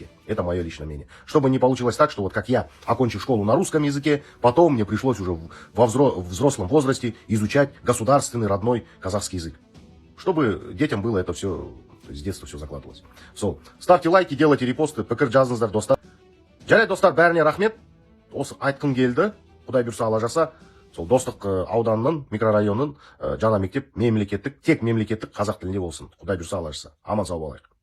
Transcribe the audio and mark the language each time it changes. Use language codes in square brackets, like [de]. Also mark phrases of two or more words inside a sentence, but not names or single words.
[ru] Это мое личное мнение. Чтобы не получилось так, что вот как я, окончив школу на русском языке, потом мне пришлось уже во взрослом возрасте изучать государственный родной казахский язык. Чтобы детям было это все, с детства все закладывалось. Ставьте лайки, делайте репосты, [kk] пікір жазыңыздар, достар. Жарайды, достар, бәріне рахмет. Осы айтқым келді, Құдай бұйырса Алла жаса, сол Достық ауданының, микрорайонының жаңа мектеп мемлекеттік, тек мемлекеттік қазақ тілінде болсын. Құдай бұйырса Алла жаса. Аман сау болайық.